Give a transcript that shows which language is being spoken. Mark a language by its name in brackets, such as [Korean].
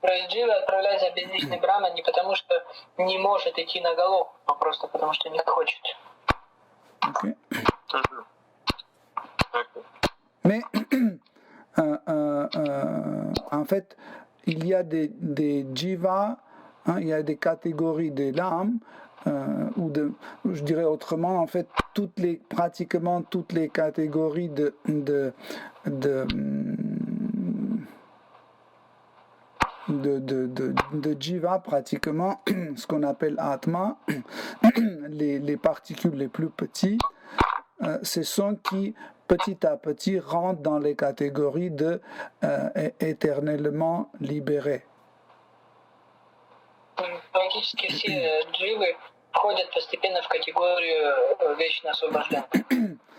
[Russian] Джива отправляется в безличный Брахман не потому, что не может идти на Галоку, а просто потому, что не хочет. Okay. [French] Mais en fait, il y a des jivas, il y a des catégories de l'âme, je dirais autrement, en fait, pratiquement toutes les catégories de jiva, pratiquement, ce qu'on appelle Atma, les particules les plus petites, ce sont qui, petit à petit, rentrent dans les catégories de éternellement libérés. [Russian] Практически все дживы входят постепенно в категорию вечно освобожденных.